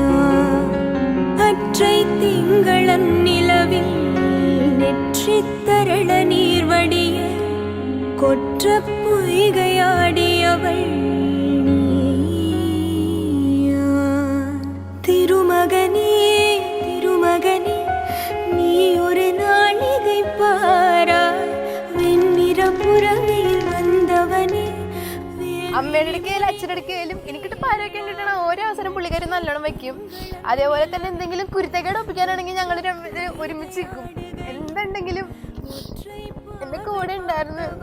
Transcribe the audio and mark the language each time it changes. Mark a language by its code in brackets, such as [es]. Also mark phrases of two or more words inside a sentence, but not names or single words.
[ta] அற்றை திங்களன் நிலவில் நெற்றித்தரள நீர்வடிய கொற்ற பொய்கையாடியவள் நீயா. திருமகனே திருமகனே நீ ஒரு நாளிகை பாரா [ml] വെണ്ണിറം പുറമേൽ വന്നവനെ. അമ്മയുടെ അടുക്കലും അച്ഛൻ്റെ അടുക്കലും എനിക്കിട്ട് പാരൊക്കെ കിട്ടണ ഓരോ അവസരം പുള്ളിക്കാരി നല്ലോണം വെക്കും. അതേപോലെ തന്നെ എന്തെങ്കിലും കുരുത്തക്കേട് ഒപ്പിക്കാനാണെങ്കിൽ ഞങ്ങൾ ഒരുമിച്ച് നിൽക്കും. എന്തുണ്ടെങ്കിലും എൻ്റെ കൂടെ ഉണ്ടായിരുന്നു.